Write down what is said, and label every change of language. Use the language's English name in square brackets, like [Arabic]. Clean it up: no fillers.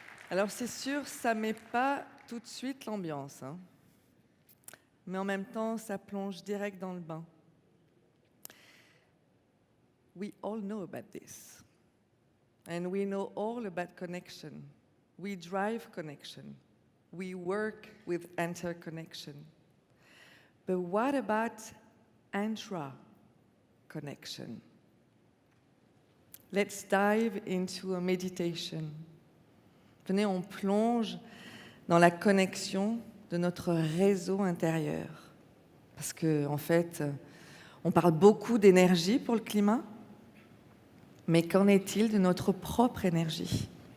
[French] Alors c'est sûr, ça met pas tout de suite l'ambiance, hein. Mais en même temps, ça plonge direct dans le bain. [English] We all know about this. And we know all about connection. We drive connection. We work with interconnection. But what about intra-connection? Let's dive into a meditation. [French] Venez, on plonge dans la connexion de notre réseau intérieur. Parce qu'en fait, on parle beaucoup d'énergie pour le climat, mais qu'en est-il de notre propre énergie?